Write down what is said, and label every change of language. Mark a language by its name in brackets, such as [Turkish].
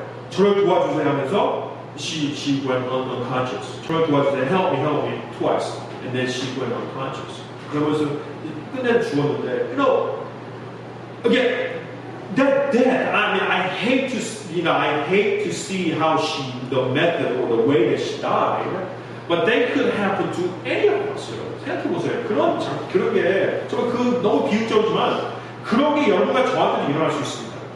[Korean] 저를 도와주세요 하면서 [English] she went unconscious. [Korean] 저를 do와주세요, [English] help me twice. And then she went unconscious. [Korean] 그러면서 끝내 죽었는데, [English] again, that death, I mean, I hate to see how the method or the way that she died. But that could happen to any of us. [Korean] 생각해보세요. 그런 게 정말 너무 비극적이지만 그런 게 여러분과 저한테도 일어날 수 있습니다.